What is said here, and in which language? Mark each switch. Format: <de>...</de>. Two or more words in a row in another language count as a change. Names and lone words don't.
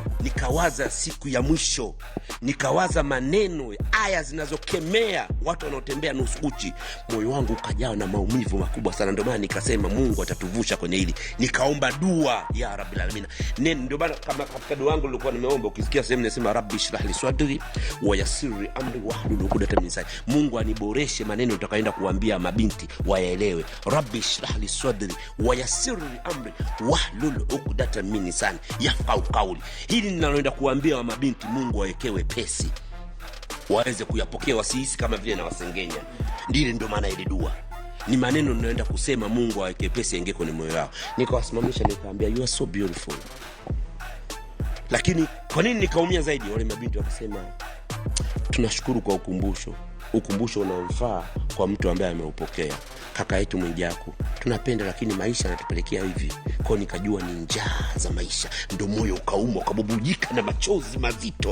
<sw>Nikawaza siku ya mwisho, nikawaza maneno, aya zinazokemea watu wanaotembea nusu uchi. Moyo wangu ukajaa na maumivu makubwa sana. Ndio maana nikasema Mungu atatuvusha kwenye hili. Nikaomba dua ya</sw> <ar>رب العالمين.</ar> <sw>Ndio maana kama katika dua yangu nilikuwa nimeomba, ukisikia sehemu nasema</sw> <ar>رب اشرح لي صدري ويسر لي أمري واحلل عقدة من لساني.</ar> <sw>Mungu aniboreshe maneno nitakayoenda kuambia mabinti wayaelewe.</sw> <ar>رب اشرح لي صدري ويسر لي أمري واحلل عقدة من لساني يفقهوا قولي.</ar> <sw>Hili ninaloenda kuambia wa mabinti Mungu awekewe pesi, waweze kuyapokea, wasihisi kama vile na wasengenya. Ndio maana ile dua ni maneno ninayoenda kusema, Mungu aweke pesi aingie kwenye moyo wao. Nikawasimamisha nikaambia</sw> <en>you are so beautiful.</en> <sw>Lakini kwa nini nikaumia zaidi? Wale mabinti wakasema tunashukuru kwa ukumbusho unaofaa kwa mtu ambaye ameupokea. Kaka yetu Mwijaku tunapenda, lakini maisha yanatupelekea hivi. Kwa nikajua ni njaa za maisha. Ndio moyo ukauma, ukabubujika na machozi mazito.</sw>